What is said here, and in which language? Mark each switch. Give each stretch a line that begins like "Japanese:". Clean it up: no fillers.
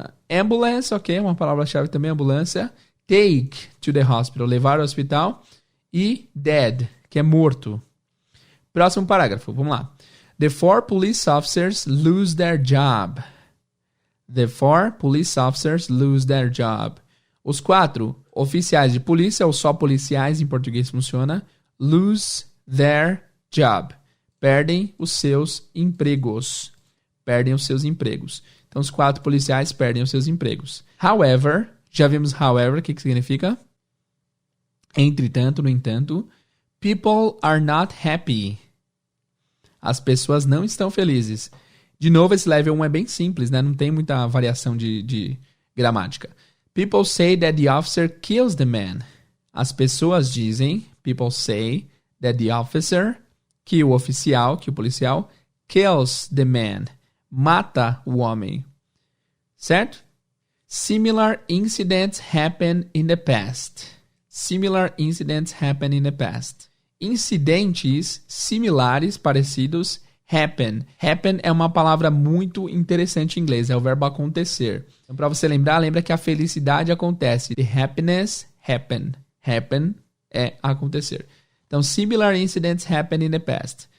Portuguese: Ambulance, ok, uma palavra-chave também, ambulância.
English: Take to the hospital,
Portuguese: levar ao hospital. E dead, que é morto. Próximo parágrafo, vamos lá.
English: The 4 police officers lose their job. The 4 police officers lose their job.
Portuguese: Os 4 oficiais de polícia, ou só policiais, em português funciona,
English: lose their job.
Portuguese: Perdem os seus empregos. Perdem os seus empregos. Então, os 4 policiais perdem os seus empregos. However, Já vimos however, o que significa? Entretanto, no entanto.
English: People are not happy.
Portuguese: As pessoas não estão felizes. De novo, esse level 1 é bem simples, né? Não tem muita variação de gramática.
English: People say that the officer kills the man.
Portuguese: As pessoas dizem,
English: people say that the officer,
Portuguese: que o oficial, que o policial,
English: kills the man.
Portuguese: Mata o homem. Certo?
English: Similar incidents happen in the past. Similar incidents happen in the past.
Portuguese: Incidentes similares, parecidos, happen. Happen é uma palavra muito interessante em inglês, é o verbo acontecer. Então, para você lembrar, lembra que a felicidade acontece.
English: The happiness, happen. Happen é acontecer.
Portuguese: Então,
English: similar incidents happen in the past.